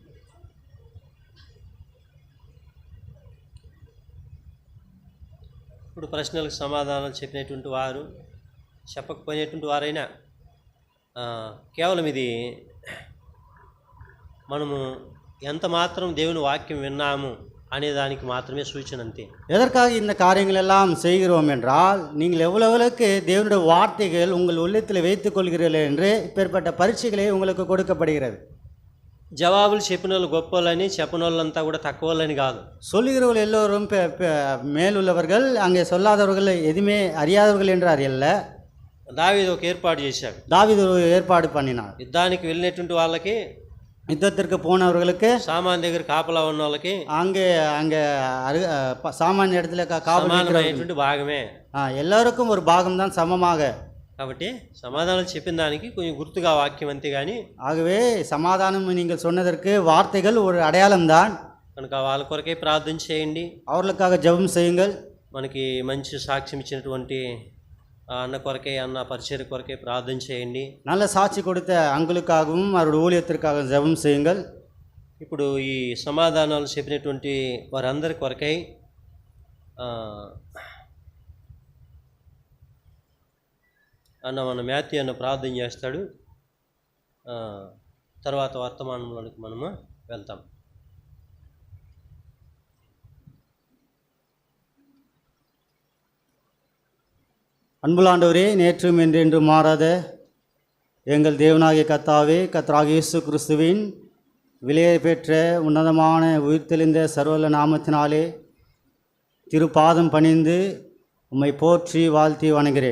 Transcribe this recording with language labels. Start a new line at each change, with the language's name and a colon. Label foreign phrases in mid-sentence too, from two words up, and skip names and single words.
Telugu: ఇప్పుడు ప్రశ్నలకు సమాధానాలు చెప్పినటువంటి వారు, చెప్పకపోయినటువంటి వారైనా కేవలం ఇది మనము ఎంత మాత్రం దేవుని వాక్యం విన్నాము అనే దానికి మాత్రమే సూచన, అంతే.
Tamil: எதற்காக இந்த காரியங்கள் எல்லாம் செய்கிறோம் என்றால், நீங்கள் எவ்வளவுக்கு தேவனுடைய வார்த்தைகள் உங்கள் உள்ளத்தில் வைத்துக் கொள்கிறீர்கள் என்று இப்பேற்பட்ட பரீட்சைகளே உங்களுக்கு கொடுக்கப்படுகிறது.
Telugu: జవాబులు చెప్పిన వాళ్ళు గొప్ప వాళ్ళని, చెప్పని వాళ్ళంతా కూడా తక్కువ వాళ్ళని కాదు.
Tamil: சொல்லுகிறவர்கள் எல்லோரும் மேலுள்ளவர்கள், அங்கே சொல்லாதவர்கள் எதுவுமே அறியாதவர்கள் என்றார் அல்ல.
Telugu: దావీదు ఒక ఏర్పాటు చేశాడు.
Tamil: தாவீது ஒரு ஏற்பாடு பண்ணினார்.
Telugu: యుద్ధానికి వెళ్ళినటువంటి వాళ్ళకి,
Tamil: யுத்தத்திற்கு போனவர்களுக்கு,
Telugu: సామాన్ దగ్గర కాపలా ఉన్న వాళ్ళకి
Tamil: அங்கே அங்கே சாமானிய இடத்துல
Telugu: సమానమైనటువంటి భాగమే.
Tamil: எல்லாருக்கும் ஒரு பாகம்தான் சமமாக.
Telugu: కాబట్టి సమాధానం చెప్పిన దానికి కొంచెం గుర్తుగా వాక్యం, అంతే. కానీ
Tamil: ஆகவே சமாதானம் நீங்கள் சொன்னதற்கு வார்த்தைகள் ஒரு அடையாளம்தான்.
Telugu: కనుక వాళ్ళ కొరకే ప్రార్థన చేయండి.
Tamil: அவர்களுக்காக ஜெபம் செய்யுங்கள்.
Telugu: మనకి మంచి సాక్ష్యం ఇచ్చినటువంటి అన్న కొరకే, అన్న పరిచయ కొరకే ప్రార్థన చేయండి.
Tamil: நல்ல சாட்சி கொடுத்த அங்களுக்காகவும் அவருடைய ஊழியத்திற்காக ஜெபம் செய்யுங்கள்.
Telugu: ఇప్పుడు ఈ సమాధానాలు చెప్పినటువంటి వారందరి కొరకై అన్న మన మాథ్యూ అన్న ప్రార్థన చేస్తాడు. తర్వాత వర్తమానంలోనికి మనము వెళ్తాం.
Tamil: அன்புள்ள நேற்றும் என்றென்றும் மாறாத எங்கள் தேவனாகிய கர்த்தாவே, கர்த்தராகிய இயேசு கிறிஸ்துவின் விலையை பெற்ற உன்னதமான உயிர்த்தெழுந்த சர்வவல்ல நாமத்தினாலே திருப்பாதம் பணிந்து உம்மை போற்றி வாழ்த்தி வணங்குகிறேன்.